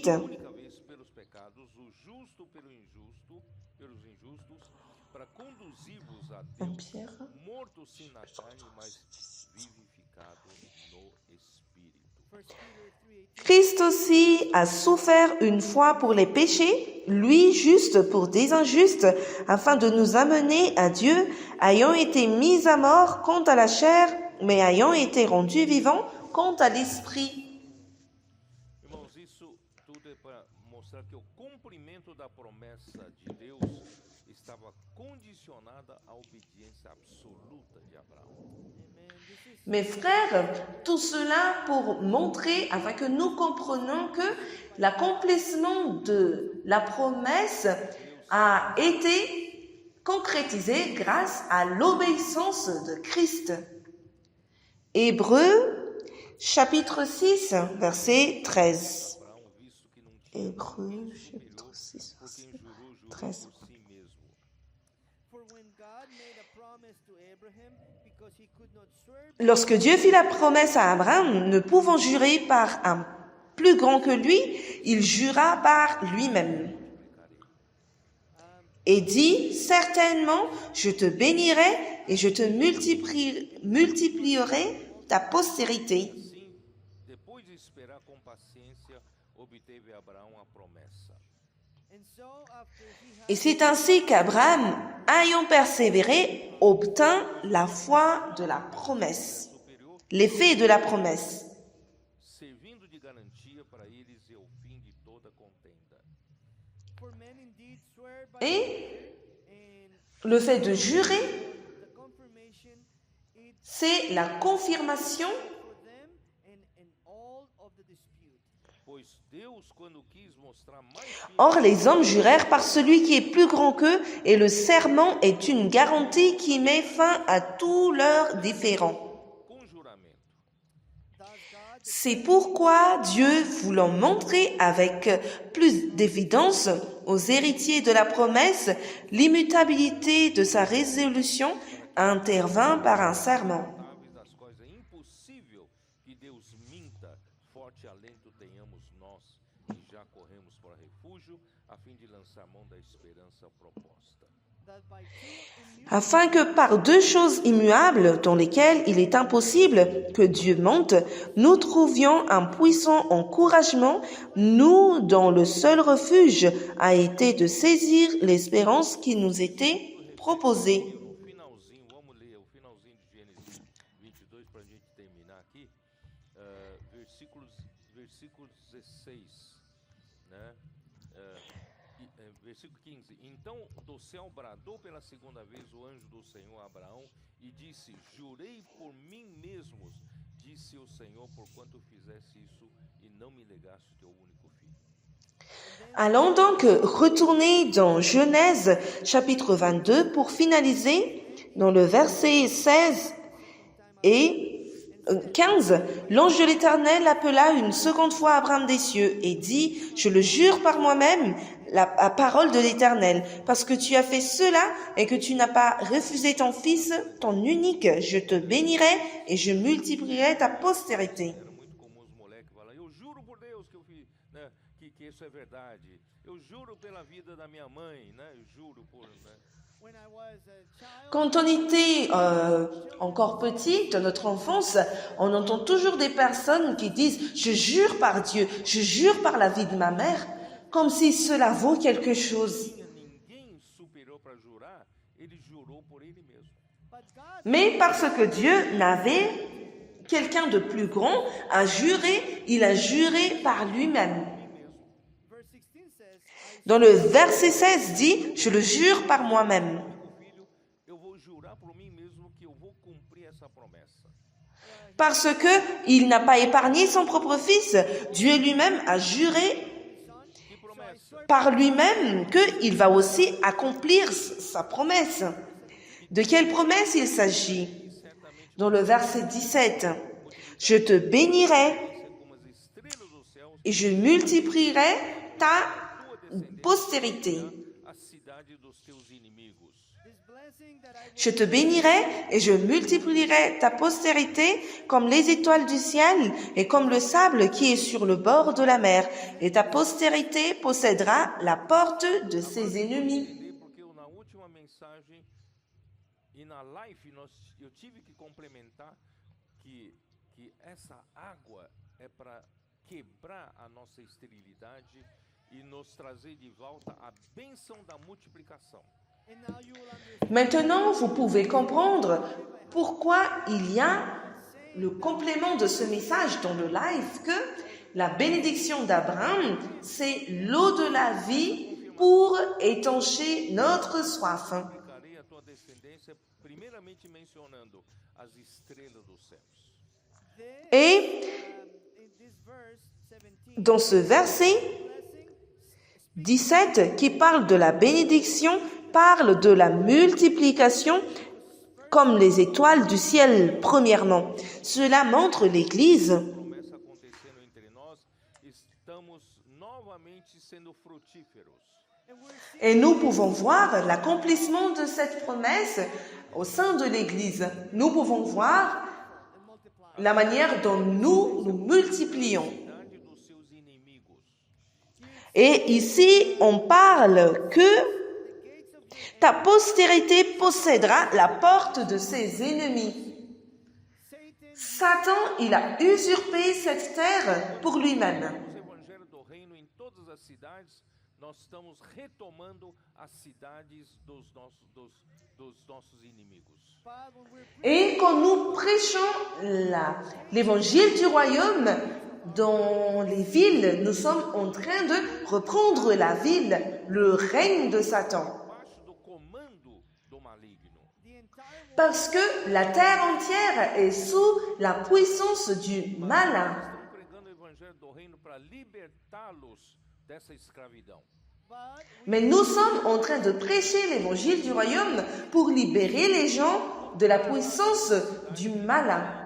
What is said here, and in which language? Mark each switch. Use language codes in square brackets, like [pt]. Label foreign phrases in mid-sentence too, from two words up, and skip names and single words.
[pt] única vez pelos pecados, o justo pelos injustos, para conduzir-vos a Deus, Pierre. morto sim na carne, mas vivificado no Espírito. 1 Peter 3:18. [fr] Christ aussi a souffert une fois pour les péchés, lui juste pour des injustes, afin de nous amener à Dieu, ayant été mis à mort quant à la chair, mais ayant été rendu vivant quant à l'esprit. [pt] Irmãos, isso tudo é para mostrar que o cumprimento da promessa de Deus estava condicionada à obediência absoluta de Abraão. [en] Amen. This is [fr] Mes frères, tout cela pour montrer, afin que nous comprenions que l'accomplissement de la promesse a été concrétisé grâce à l'obéissance de Christ. Hébreux, chapitre 6, verset 13. [pt] Abraão, visto que não tinha [fr] Hébreux, chapitre 6, [pt] por quem [fr] verset [pt] jurou 13. por si mesmo. [en] for when God made a promise to Abraham, because he could not swear [fr] Lorsque Dieu fit la promesse à Abraham, ne pouvant jurer par un plus grand que lui, il jura par lui-même. Et dit, certainement, je te bénirai et je te multiplierai ta postérité. [pt] Assim, depois de esperar com paciência obteve Abraão a promessa. [en] And so after he had [fr] Et c'est ainsi qu'Abraham, ayant persévéré, obtint la foi de la promesse, [pt] Superior, [fr] l'effet de la promesse. [pt] servindo de garantia para eles e ao fim de toda contenda. [en] for men indeed swear by [fr] Et [en] and [fr] le fait de jurer, [en] the confirmation it [fr] c'est la confirmation. [en] for them and all of the dispute. [pt] Pois Deus, quando quis mostrar mais firme [fr] Or, les hommes jurèrent par celui qui est plus grand qu'eux, et le serment est une garantie qui met fin à tous leurs différends. [pt] com juramento, [en] Thus God [fr] C'est pourquoi Dieu, voulant montrer avec plus d'évidence aux héritiers de la promesse l'immutabilité de sa résolution, intervint par un serment. [pt] imutáveis das quais é impossível que Deus minta, forte alento tenhamos nós, que já corremos para refúgio, a fim de lançar mão da esperança proposta. [en] that by two [fr] Afin que par deux choses immuables dans lesquelles il est impossible que Dieu mente, nous trouvions un puissant encouragement, nous dont le seul refuge a été de saisir l'espérance qui nous était proposée. [pt] O finalzinho, vamos ler o finalzinho de Gênesis 22 para a gente terminar aqui, versículo 16, né? Versículo 15. Então do céu bradou pela segunda vez o anjo do Senhor a Abraão e disse: Jurei por mim mesmos, disse o Senhor, porquanto fizesse isso e não me legaste teu único filho. [fr] Allons donc retourner dans Genèse chapitre 22 pour finaliser dans le verset 16 et 15. L'ange de l'Éternel appela une seconde fois Abraham des cieux et dit: Je le jure par moi-même, la parole de l'Éternel, parce que tu as fait cela et que tu n'as pas refusé ton fils, ton unique, je te bénirai et je multiplierai ta postérité. [pt] Era muito comum os moleques falar: Eu juro por Deus que eu fiz, né, que isso é verdade. Eu juro pela vida da minha mãe, né? Eu juro por, né? [en] when I was a child [fr] Quand on était encore petit, dans notre enfance, on entend toujours des personnes qui disent « Je jure par Dieu, je jure par la vie de ma mère », comme si cela vaut quelque chose. [pt] Tinha ninguém superior para jurar, ele jurou por ele mesmo. [en] but God [fr] Mais parce que Dieu n'avait quelqu'un de plus grand à jurer, il a juré par lui-même. [en] verse 16 says [fr] Dans le verset 16 dit « Je le jure par moi-même ». [pt] Meu filho, eu vou jurar por mim mesmo que eu vou cumprir essa promessa. [fr] Parce que il n'a pas épargné son propre fils, Dieu lui-même a juré [pt] Que promessa? [fr] par lui-même qu'il va aussi accomplir sa promesse. De quelle promesse il s'agit? Dans le verset 17, « Je te bénirai [pt] Ser como as estrelas dos céus, [fr] et je multiplierai ta postérité. [pt] a cidade dos teus inimigos. [en] this blessing that I [fr] Je te bénirai et je multiplierai ta postérité comme les étoiles du ciel et comme le sable qui est sur le bord de la mer. Et ta postérité possédera la porte de ses ennemis. [pt] Porque eu, na última mensagem e na live eu tive que complementar que essa água é para quebrar a nossa esterilidade e nos trazer de volta a bênção da multiplicação. [en] and now you will understand [fr] Maintenant, vous pouvez comprendre pourquoi il y a le complément de ce message dans le live que la bénédiction d'Abraham, c'est l'eau de la vie pour étancher notre soif. [pt] Multiplicarei a tua descendência, primeiramente mencionando as estrelas dos céus. [fr] Et [en] in this verse 17 [fr] dans ce verset blessing 17 qui parle de la bénédiction, parle de la multiplication comme les étoiles du ciel premièrement. Cela montre l'Église [pt] Começa acontecendo entre nós, estamos novamente sendo frutíferos. [en] and we're seeing [fr] et nous pouvons voir l'accomplissement de cette promesse au sein de l'Église. Nous pouvons voir [en] and multiply [fr] la manière dont nous nous multiplions. [pt] Cidade dos seus inimigos. [fr] Et ici, on parle que ta postérité possédera la porte de ses ennemis. Satan Satan, il a usurpé cette terre pour lui-même. [pt] O evangelho do reino todas as cidades, nós estamos retomando as cidades dos nossos inimigos. [fr] Et quand nous prêchons l'évangile du royaume dans les villes, nous sommes en train de reprendre la ville, le règne de Satan. [pt] Debaixo do comando do maligno. [fr] Parce que la terre entière est sous la puissance du malin. [pt] Estamos pregando o evangelho do reino para libertá-los dessa escravidão. [fr] Mais nous sommes en train de prêcher l'évangile du royaume pour libérer les gens de la puissance du malin.